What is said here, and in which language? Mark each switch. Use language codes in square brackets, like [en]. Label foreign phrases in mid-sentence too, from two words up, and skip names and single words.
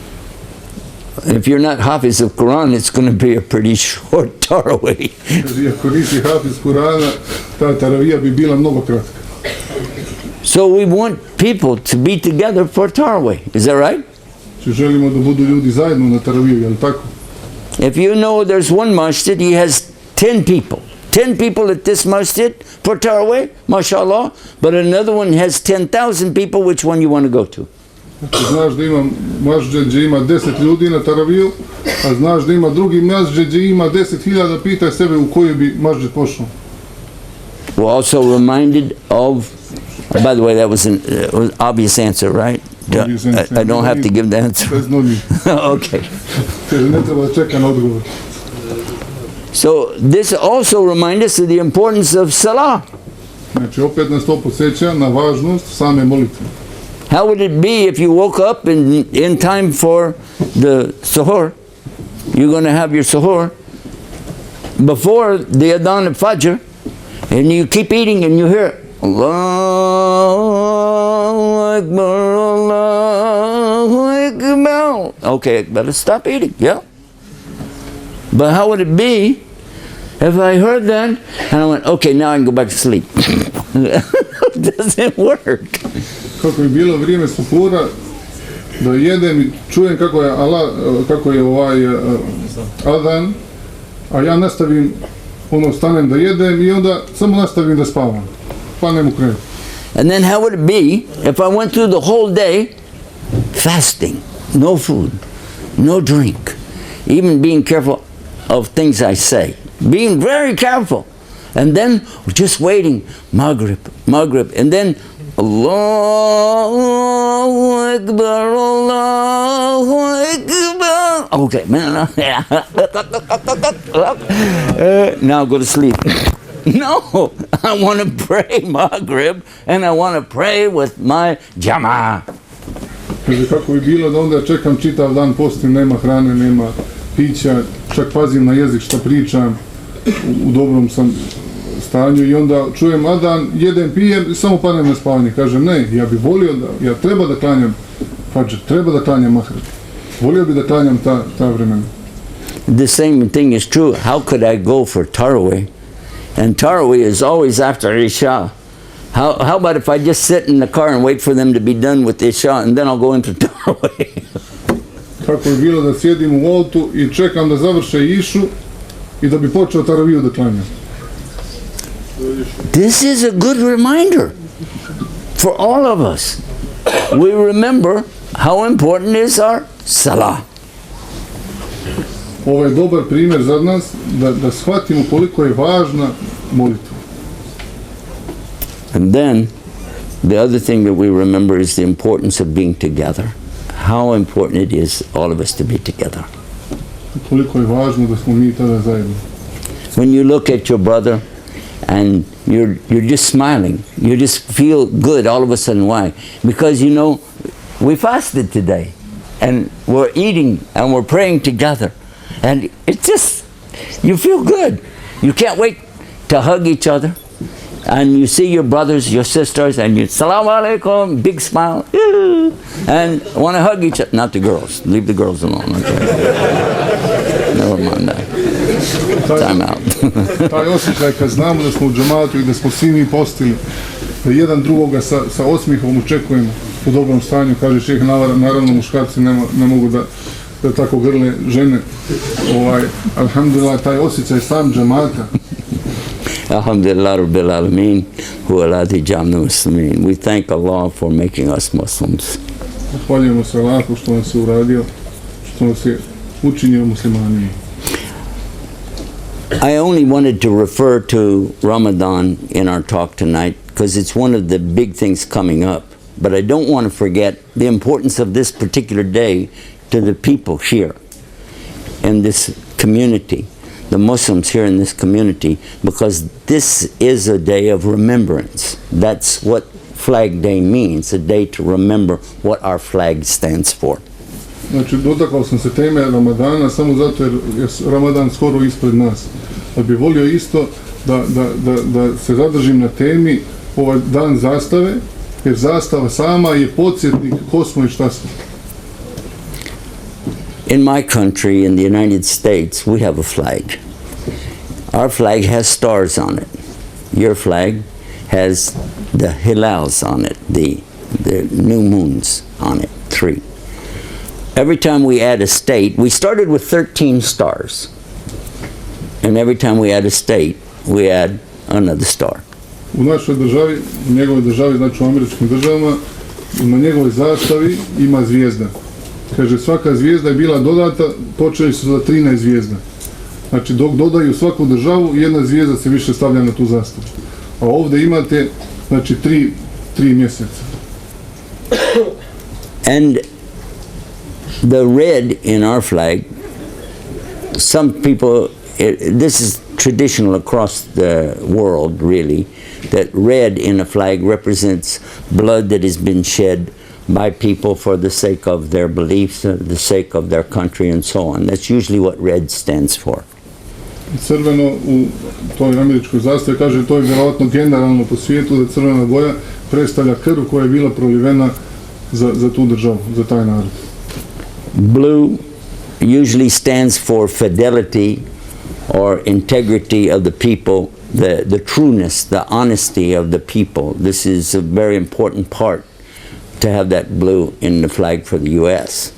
[en] If you're not Hafiz of Quran, it's going to be a pretty short Tarawih. [bs] Znači, ako nisi Hafiz Kurana, ta teravija bi bila mnogo kratka. [en] So we want people to be together for Tarawih. Is that right? [bs] Znači, želimo da budu ljudi zajedno na teraviju, je li tako? [en] If you know there's one masjid, he has 10 people. 10 people at this masjid for Tarawih, mashallah, but another one has 10,000 people, which one you want to go to? [bs] Znači, znaš da ima masjid gdje ima 10 ljudi na taraviju, a znaš da ima drugi masjid gdje ima 10.000, pitaj sebe u koji bi masjid pošao. [en] We're also reminded of, by the way, that was an obvious answer, right? Obvious answer. I don't have to give the answer. There's no need. Okay. [bs] Kaže, ne treba čekati na odgovor. [en] So this also reminds us of the importance of salah. [bs] Znači, opet nas to podsjeća na važnost same molitve. [en] How would it be if you woke up in time for the suhoor? You're going to have your suhoor before the adhan of Fajr, and you keep eating and you hear [ar] الله أكبر، الله أكبر. [en] Okay, better stop eating, yeah? But how would it be if I heard that and I went, okay, now I can go back to sleep? It doesn't work. [bs] Kako je bilo vrijeme suhura, da jedem i čujem kako je adhan, a ja nastavim, stanem da jedem i onda samo nastavim da spavam. Panem u krevet. [en] And then how would it be if I went through the whole day fasting, no food, no drink, even being careful of things I say, being very careful, and then just waiting, Maghrib, and then [ar] الله أكبر، الله أكبر. [en] Okay, man. Now go to sleep. No, I want to pray Maghrib and I want to pray with my Jama'ah. [bs] Kaže, kako bi bilo da onda čekam čitav dan, postim, nema hrane, nema pića, čak pazim na jezik šta pričam, u dobrom sam stanju i onda čujem adan, jedem, pijem i samo padnem na spavanje. Kažem, ne, ja bi volio da, ja treba da klanjam Fajr, treba da klanjam Maghrib. Volio bi da klanjam ta vremena. [en] The same thing is true. How could I go for Tarawih? And Tarawih is always after Isha. How about if I just sit in the car and wait for them to be done with Isha and then I'll go into Tarawih? [bs] Kako je bilo da sjedim u autu i čekam da završe Išu i da bi počeo Taraviju da klanjam. [en] This is a good reminder for all of us. We remember how important is our salah. [bs] Ovo je dobar primjer za nas da shvatimo koliko je važna molitva. [en] And then the other thing that we remember is the importance of being together. How important it is all of us to be together. [bs] Koliko je važno da smo mi tada zajedno. [en] When you look at your brother and you're just smiling, you just feel good all of a sudden. Why? Because you know we fasted today and we're eating and we're praying together. And it's just, you feel good. You can't wait to hug each other. And you see your brothers, your sisters, and you, [ar] السلام عليكم, [en] big smile, and want to hug each other. Not the girls. Leave the girls alone. Okay? Never mind that. Time out. [bs] Taj osjećaj kad znamo da smo u džamatu i da smo svi mi postili, da jedan drugoga sa osmihom očekujemo u dobrom stanju, kaže šejh, naravno muškarci ne mogu da tako grle žene. Alhamdulillah, taj osjećaj sam džamata. [ar] الحمد لله رب العالمين، هو الذي جعلنا مسلمين. [en] We thank Allah for making us Muslims. [bs] Zahvaljujemo se Allahu što nas je uradio, što nas je učinio muslimanima. [en] I only wanted to refer to Ramadan in our talk tonight because it's one of the big things coming up. But I don't want to forget the importance of this particular day to the people here in this community, the Muslims here in this community, because this is a day of remembrance. That's what Flag Day means, a day to remember what our flag stands for. [bs] Znači, dotakao sam se teme Ramadana samo zato jer je Ramadan skoro ispred nas. Da bi volio isto da se zadržim na temi ovaj dan zastave, jer zastava sama je podsjetnik ko smo i šta smo. [en] In my country, in the United States, we have a flag. Our flag has stars on it. Your flag has the hilals on it, the new moons on it, 3. Every time we add a state, we started with 13 stars. And every time we add a state, we add another star. [bs] U našoj državi, u njegovoj državi, znači u američkim državama, na njegovoj zastavi ima zvijezda. Kaže, svaka zvijezda je bila dodata, počeli su za 13 zvijezda. Znači, dok dodaju svaku državu, jedna zvijezda se više stavlja na tu zastavu. A ovdje imate, znači, 3 mjeseca. [en] And the red in our flag, some people, this is traditional across the world, really, that red in a flag represents blood that has been shed by people for the sake of their beliefs, the sake of their country, and so on. That's usually what red stands for. [bs] Crveno u toj američkoj zastavi, kaže, to je vjerovatno generalno po svijetu, da crvena boja predstavlja krv koja je bila prolivena za tu državu, za taj narod. [en] Blue usually stands for fidelity or integrity of the people, the trueness, the honesty of the people. This is a very important part to have that blue in the flag for the U.S.